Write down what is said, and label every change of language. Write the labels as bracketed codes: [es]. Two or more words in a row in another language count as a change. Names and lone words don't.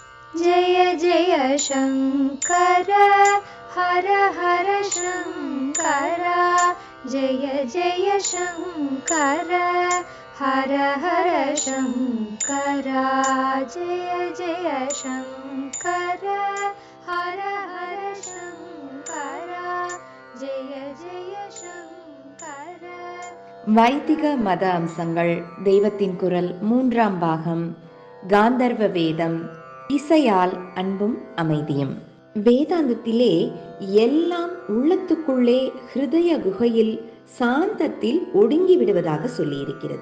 [sa] जय जय शङ्कर हर हर शङ्कर जय जय शङ्कर हर हर शङ्कर जय जय शङ्कर हर हर शङ्कर जय जय शङ्कर. [ta] வைதிக மத அம்சங்கள் தெய்வத்தின் குரல் 3ஆம் பாகம். காந்தர்வ வேதம். இசையால் அன்பும் அமைதியும். வேதாந்தத்திலே எல்லாம் உள்ளத்துக்குள்ளே ஹிருதய குகையில் சாந்தத்தில் ஒடுங்கி விடுவதாக சொல்லியிருக்கிறது.